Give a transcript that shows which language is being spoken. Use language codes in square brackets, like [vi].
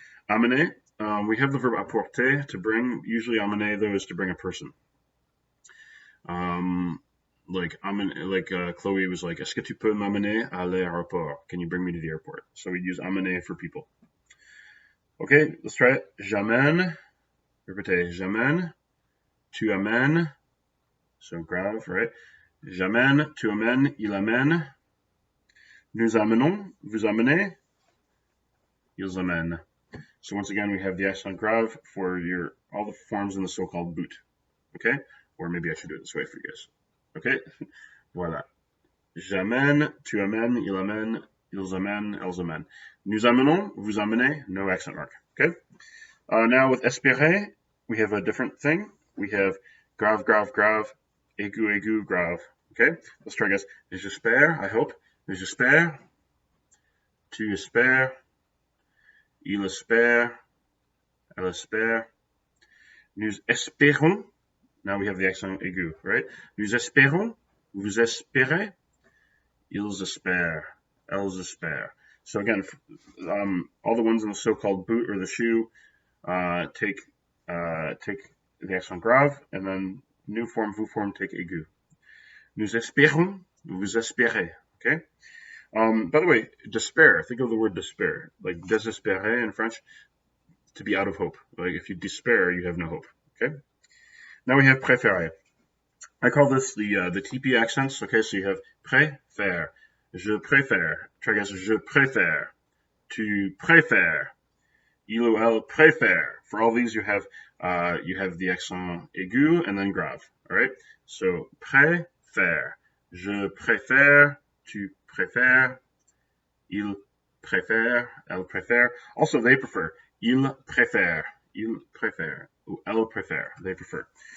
[en] Amener, we have the verb apporter, to bring. Usually amener, though, is to bring a person. Chloe was like, [fr] est-ce que tu peux m'amener à l'aéroport? [en] Can you bring me to the airport? So we use amener for people. Okay, let's try it. [fr] J'amène, répétez, j'amène, tu amènes, [en] so grave, right? [fr] J'amène, tu amènes, il amène. Nous amenons, vous amenez, ils amènent. [en] So once again, we have the accent grave for all the forms in the so-called boot. Okay? Or maybe I should do it this way for you guys. Okay? Voilà. [fr] J'amène, tu amènes, il amène, ils amènent, elles amènent. Nous amenons, vous amenez, [en] no accent mark. Okay? Now with espérer, we have a different thing. We have grave, grave, grave, aigu, aigu, grave. Okay? Let's try, guys. [fr] J'espère, [en] I hope. [fr] J'espère, tu espères, il espère, elle espère. Nous espérons. [en] Now we have the accent aigu, right? [fr] Nous espérons, vous espérez, ils espèrent, elles espèrent. [en] So again, all the ones in the so-called boot or the shoe take the accent grave, and then new form, vous form, take aigu. [fr] Nous espérons, vous espérez. [en] Okay. By the way, despair. Think of the word despair, like désespérer in French, to be out of hope. Like if you despair, you have no hope. Okay. Now we have préférer. I call this the TP accents. Okay, so you have préfère, [fr] je préfère. [en] Try guys, [fr] je préfère, tu préfères, Il ou elle préfère. [en] For all these, you have the accent aigu and then grave. All right. So préfère. [fr] Je préfère. Tu préfères. Il préfère. Elle préfère. [en] Also, they prefer. [fr] Il préfère. Il préfère. Ou elle préfère. [en] They prefer.